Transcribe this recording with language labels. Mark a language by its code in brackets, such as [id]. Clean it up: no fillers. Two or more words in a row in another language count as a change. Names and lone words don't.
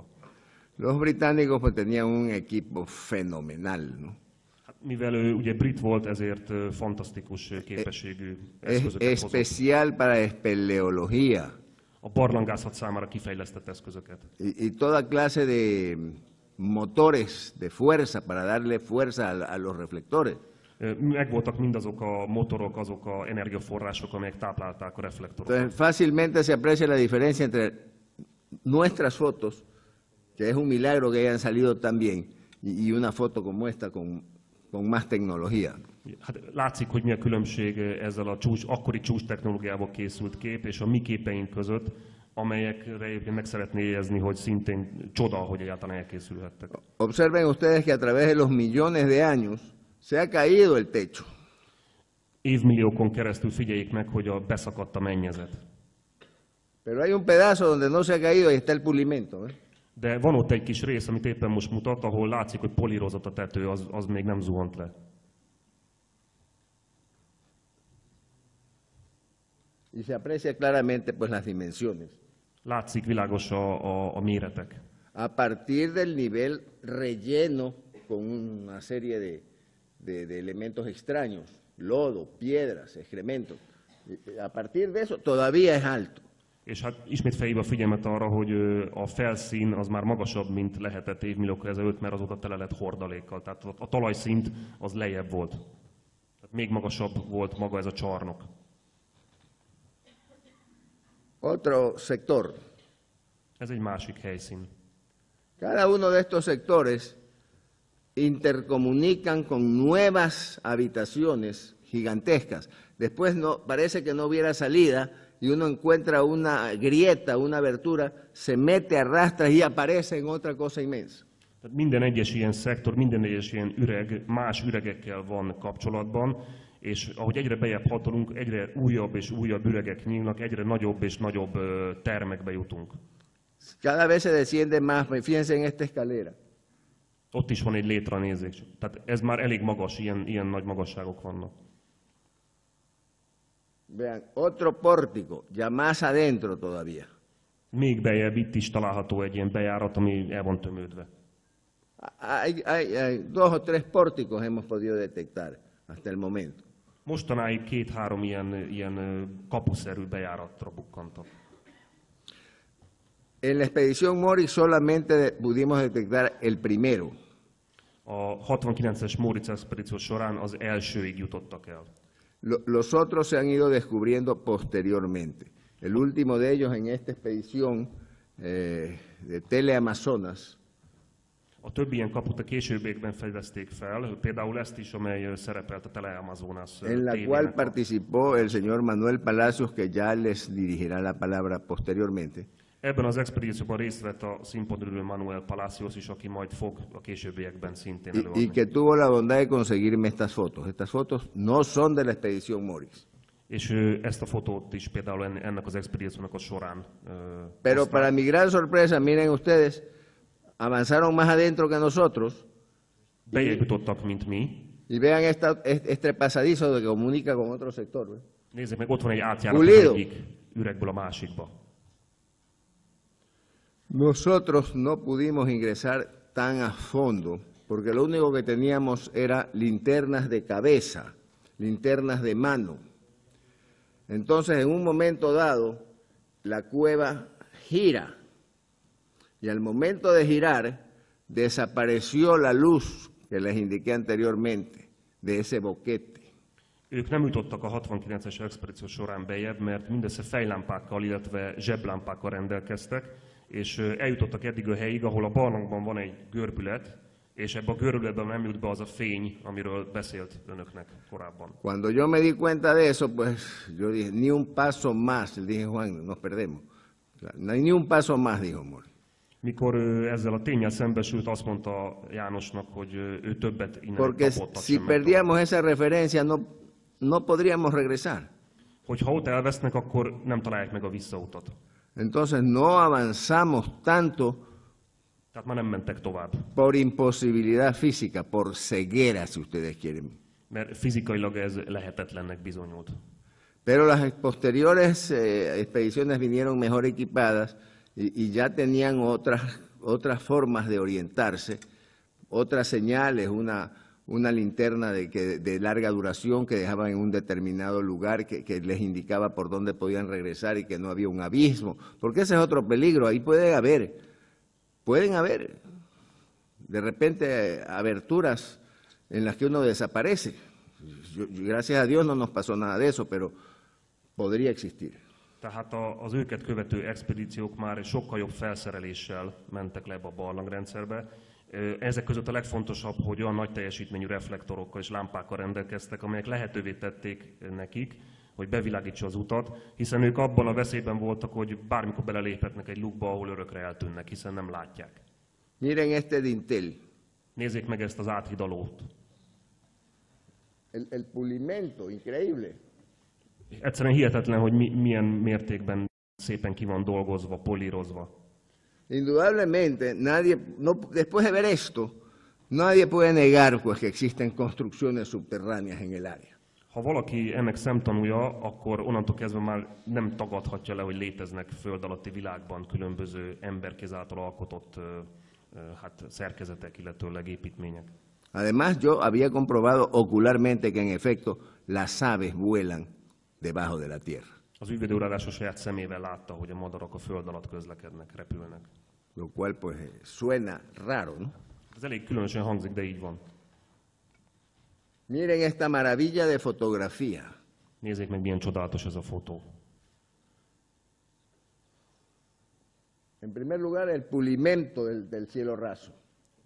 [es] Los británicos pues tenían un equipo fenomenal, ¿no? [hu] Hát, mivel ő ugye brit volt, ezért fantasztikus képességű eszközöket hozott. [es] Especial para espeleología [hu] A barlangászat számára kifejlesztett eszközöket. [es] y toda clase de motores de fuerza para darle fuerza a los reflectores. [hu] Megvoltak mindazok a motorok, azok a energiaforrások, amelyek táplálták a reflektorokat. [es] Entonces, fácilmente se aprecia la diferencia entre nuestras fotos, que es un milagro que hayan salido tan bien, y una foto como esta con más tecnología. [hu] Hát látszik, hogy mi a különbség ezzel a akkori csúcs technológiával készült kép és a mi képeink között, amelyekre egyébként meg szeretné jegyezni, hogy szintén csoda, hogy egyáltalán elkészülhettek. [es] Observen ustedes que a través de los millones de años se ha caído el techo. [hu] Évmilliókon keresztül figyeljék meg, hogy beszakadt a mennyezet. [es] Pero hay un pedazo donde no se ha caído y está el pulimento. [hu] De van ott egy kis rész, amit éppen most mutat, ahol látszik, hogy polírozott a tető, az még nem zuhant le. [es] Y se aprecia claramente pues las dimensiones. [hu] Látszik világos a méretek. [es] A partir del nivel relleno con una serie de elementos extraños, lodo, piedras, excrementos. A partir de eso todavía es alto. [hu] És hát ismét felhívva a figyelmet arra, hogy a felszín az már magasabb, mint lehetett évmilliókkal ezelőtt, mert azóta tele lett hordalékkal. Tehát a talajszint az lejjebb volt. Tehát még magasabb volt maga ez a csarnok. [es] Otro sector. [hu] Ez egy másik helyszín. [es] Cada uno de estos sectores intercomunican con nuevas habitaciones gigantescas. Después parece que no hubiera salida y uno encuentra una grieta, una abertura, se mete, arrastra y aparece en otra cosa inmensa. [hu] Tehát minden egyes ilyen szektor, minden egyes ilyen üreg más üregekkel van kapcsolatban, és ahogy egyre bejebb hatolunk, egyre újabb és újabb üregek nyílnak, egyre nagyobb és nagyobb termekbe jutunk. [es] Cada vez se desciende más, fíjense en esta escalera. [hu] Ott is van egy létra, nézzék. Tehát ez már elég magas, ilyen nagy magasságok vannak. [es] Vean, otro pórtico, ya más adentro todavía. [hu] Még bejebb itt is található egy ilyen bejárat, ami el van tömődve. [es] Hay 2 o 3 pórticos hemos podido detectar hasta el momento. [hu] Mostanáig 2-3 ilyen kapuszerű bejáratra bukkantak. [es] En la expedición Moritz solamente pudimos detectar el primero. [hu] A 69-es Móricz expedíció során az elsőig jutottak el. [es] Los otros se han ido descubriendo posteriormente. El último de ellos en esta expedición de Teleamazonas. [hu] A többi ilyen kaput a későbbiekben fedezték fel, például ezt is, amely szerepelt a Teleamazonas [es] en la cual participó el señor Manuel Palacios, que ya les dirigirá la palabra posteriormente. [hu] Ebben az expedícióban részt vett a színpadon ülő Manuel Palacios is, aki majd fog a későbbiekben szintén előadni. [es] Y que tuvo la bondad de conseguirme estas fotos. Estas fotos no son de la expedición Moritz. [hu] És ezt a fotót is például ennek az expedíciónak a során. [es] Pero para mi gran sorpresa, miren ustedes, avanzaron más adentro que nosotros. [hu] Bejebb jutottak, mint mi. [es] Y vean este pasadizo que comunica con otro sector. [hu] Nézzék meg, ott van egy átjárat az egyik üregből a másikba. [es] Nosotros no pudimos ingresar tan a fondo, porque lo único que teníamos era linternas de cabeza, linternas de mano. Entonces, en un momento dado, la cueva gira, y al momento de girar, desapareció la luz que les indiqué anteriormente, de ese boquete. [hu] Ők nem jutottak a 69-es expedíció során bejebb, mert mindössze fejlámpákkal, illetve zseblámpákkal rendelkeztek, és eljutottak eddig a helyig, ahol a barlangban van egy görbület, és ebbe a görbületben nem jut be az a fény, amiről beszélt önöknek korábban. [es] Cuando yo me di cuenta de eso, pues yo dije, ni un paso más, le dije Juan, nos perdemos. No hay ni un paso más, dijo Mori. [hu] Mikor ezzel a ténnyel szembesült, azt mondta Jánosnak, hogy ő többet innen [es] Porque [hu] kapottat [es] si [hu] sem [es] perdíamos esa referencia, no podríamos regresar. [hu] Hogyha ott elvesznek, akkor nem találják meg a visszautat. [es] Entonces no avanzamos tanto [hu] Tehát már nem mentek tovább. [es] por imposibilidad física, por ceguera, si ustedes quieren. [hu] Mert fizikailag ez lehetetlennek bizonyult. [es] Pero las posteriores expediciones vinieron mejor equipadas y ya tenían otras formas de orientarse, otras señales, una linterna de larga duración que dejaban en un determinado lugar que les indicaba por dónde podían regresar y que no había un abismo, porque ese es otro peligro, ahí pueden haber de repente aberturas en las que uno desaparece. Gracias a Dios no nos pasó nada de eso, pero podría existir. [hu] Tehát az őket követő expedíciók már sokkal jobb felszereléssel mentek le ebbe a barlangrendszerbe. Ezek között a legfontosabb, hogy olyan nagy teljesítményű reflektorokkal és lámpákkal rendelkeztek, amelyek lehetővé tették nekik, hogy bevilágítsa az utat, hiszen ők abban a veszélyben voltak, hogy bármikor beleléphetnek egy lukba, ahol örökre eltűnnek, hiszen nem látják. [es] Miren este dintel. [hu] Nézzék meg ezt az áthidalót. [es] El pulimento, increíble. [hu] Egyszerűen hihetetlen, hogy milyen mértékben szépen ki van dolgozva, polírozva. [es] Indudablemente, después de ver esto, nadie puede negar pues, que existen construcciones subterráneas en el área. [hu] Ha valaki ennek szemtanúja, akkor onnantól kezdve már nem tagadhatja le, hogy léteznek föld alatti világban különböző emberkéz által alkotott szerkezetek, illetőleg építmények. [es] Además, yo había comprobado ocularmente que en efecto las aves vuelan debajo de la tierra. [hu] Az ügyvédőrádás a saját szemével látta, hogy a madarak a föld alatt közlekednek, repülnek. [es] Lo cual pues suena raro, ¿no? [hu] Ez elég különösen hangzik, de így van. [es] Miren esta maravilla de fotografía. [hu] Nézzék meg, milyen csodálatos ez a fotó. [es] En primer lugar, el pulimento del cielo raso.